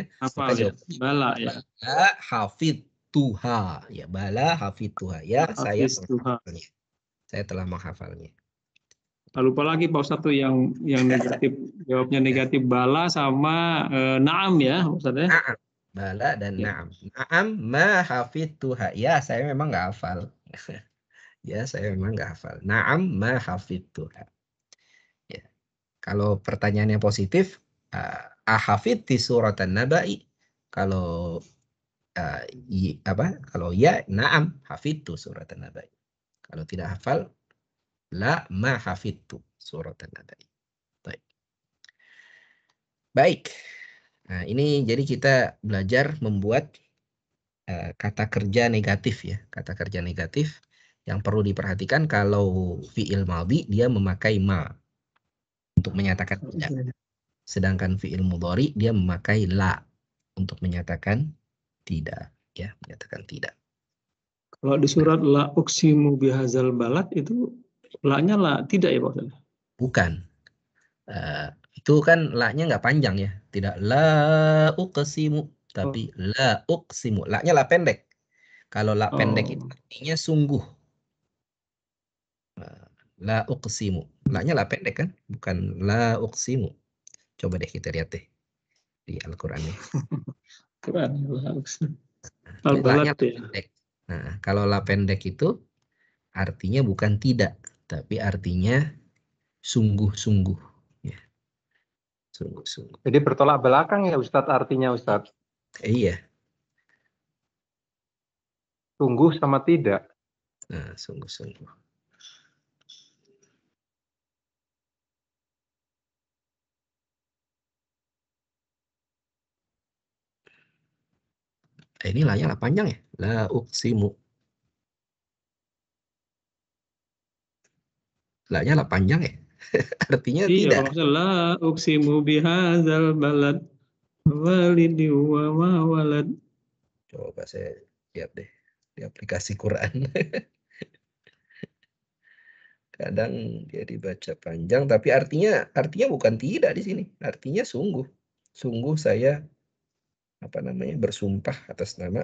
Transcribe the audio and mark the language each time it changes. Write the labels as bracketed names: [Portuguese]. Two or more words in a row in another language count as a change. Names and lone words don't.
[Indonesian] Hafal ya. Bala ya. [Arabic] حفظتها. Ya, بلى حفظتها. [Indonesian] Ya, saya menghafalnya. Saya telah menghafalnya. Lupa lagi Pak Ustadz tuh yang negatif, jawabnya negatif bala sama naam ya Ustadz ya. [Arabic] نعم. بلى dan نعم. نعم ما حفظتها. [Indonesian] Ya, saya memang nggak hafal. Ya, saya memang nggak hafal. [Arabic] نعم ما حفظتها. [Indonesian] Ya. Kalau pertanyaannya positif, [Arabic] أحفظت سورة النبأ. [Indonesian] Kalau kalau ya, [Arabic] نعم حفظت سورة النبأ. [Indonesian] Kalau tidak hafal, [Arabic] لا ما حفظت سورة النبأ. [Indonesian] Baik. Nah, ini jadi kita belajar membuat kata kerja negatif ya. Kata kerja negatif yang perlu diperhatikan kalau [Arabic] فعل ماضي [Indonesian] dia memakai ma untuk menyatakan tidak. Sedangkan [Arabic] فعل مضارع [Indonesian] dia memakai la untuk menyatakan tidak ya, menyatakan tidak. Kalau di surat [Arabic] لا أقسم بهذا البلد [Indonesian] itu la-nya la tidak ya Pak Ustaz? Bukan. Itu kan la-nya nggak panjang ya. Tidak [Arabic] لا أقسم, [Indonesian] tapi [Arabic] لا أقسم. [Indonesian] La-nya la pendek. Kalau la pendek itu artinya sungguh. [Arabic] لا أقسم. [Indonesian] La-nya la pendek kan? Bukan [Arabic] لا أقسم. [Indonesian] Coba deh kita lihat deh di Al-Qur'an nih. Quran La-nya pendek. Nah, kalau la pendek itu artinya bukan tidak, tapi artinya sungguh-sungguh. Ya. Sungguh-sungguh. Jadi bertolak belakang ya Ustadz artinya Ustadz. Iya. Sungguh sama tidak. Nah, sungguh-sungguh. Ini la-nya la panjang ya. [Arabic] لا أقسم. [Indonesian] La-nya la panjang ya. Artinya tidak. [Arabic] Iya, لا أقسم بهذا البلد ووالد وما ولد. [Indonesian] Coba saya lihat deh di aplikasi Quran. Kadang dia dibaca panjang tapi artinya bukan tidak di sini. Artinya sungguh. Sungguh saya bersumpah atas nama.